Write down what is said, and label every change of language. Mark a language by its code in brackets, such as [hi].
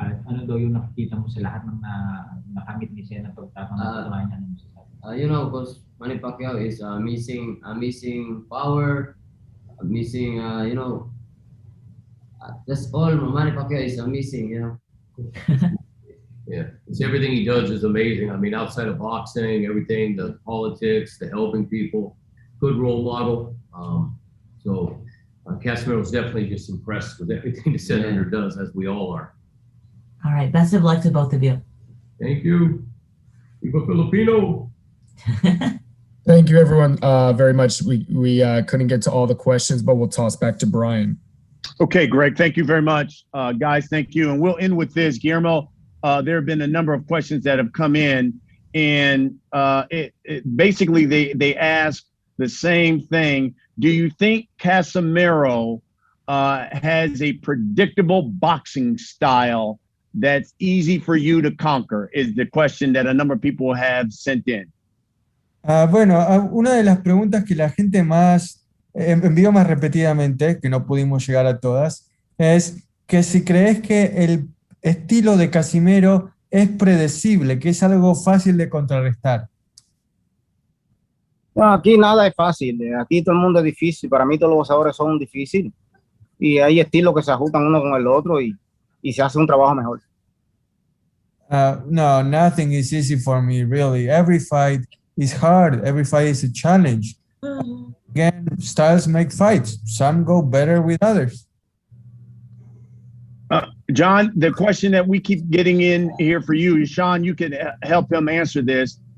[tl] Ano daw yung nakikita mo sa lahat ng nakamit ni Sen na pagtatanggap niya? [en] You know, because Manny Pacquiao is missing power, missing, you know, that's all Manny Pacquiao is missing, you know. Yeah, it's everything he does is amazing. I mean, outside of boxing, everything, the politics, the helping people, good role model. So Casimero is definitely just impressed with everything the senator does, as we all are. All right, best of luck to both of you. Thank you. Viva Filipino. Thank you, everyone, very much. We couldn't get to all the questions, but we'll toss back to Brian. Okay, Greg, thank you very much. Guys, thank you. And we'll end with this. Guillermo, there have been a number of questions that have come in, and basically they ask the same thing. Do you think Casimero has a predictable boxing style that's easy for you to conquer? Is the question that a number of people have sent in. [es] Bueno, una de las preguntas que la gente más envió más repetidamente, que no pudimos llegar a todas, es que si crees que el estilo de Casimero es predecible, que es algo fácil de contrarrestar. No, aquí nada es fácil, aquí todo el mundo es difícil, para mí todos los boxeadores son difíciles y hay estilos que se ajustan uno con el otro y se hace un trabajo mejor. [en] No, nothing is easy for me, really. Every fight is hard, every fight is a challenge. Again, styles make fights. Some go better with others. John, the question that we keep getting in here for you, Sean, you can help him answer this.